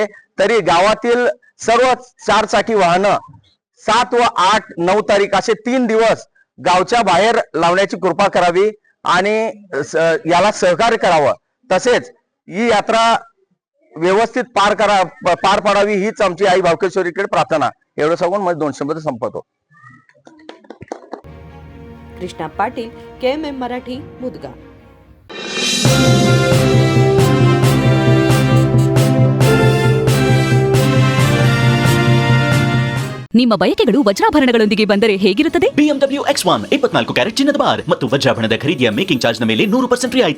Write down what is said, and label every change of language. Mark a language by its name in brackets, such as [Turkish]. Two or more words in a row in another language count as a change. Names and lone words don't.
[Marathi] तरी गावातील सर्व 4 चाकी वाहनं 7 व 8, 9 तारीख असे 3 दिवस गावच्या बाहेर लावण्याची कृपा करावी आणि याला सहकार्य करावं। तसेच ही यात्रा व्यवस्थित पार पाडावी हीच आमची आई भावकेश्वरीकडे प्रार्थना। एवढं सांगून माझे 2 शब्द संपवतो। कृष्णा पाटील, KMM मराठी, मुदगा। [Kannada] ನಿಮ್ಮ ಬಯಕೆಗಳು ವಜ್ರಾಭರಣಗಳೊಂದಿಗೆ ಬಂದರೆ ಹೇಗಿರುತ್ತದೆ? BMW X1 24 ಕ್ಯಾರೆಟ್ ಚಿನ್ನದ ಬಾರ್ ಮತ್ತು ವಜ್ರಾಭರಣದ ಖರೀದಿಯ [English] making charge [Kannada] ನ ಮೇಲೆ 100% ರಿಯಾಯಿತಿ।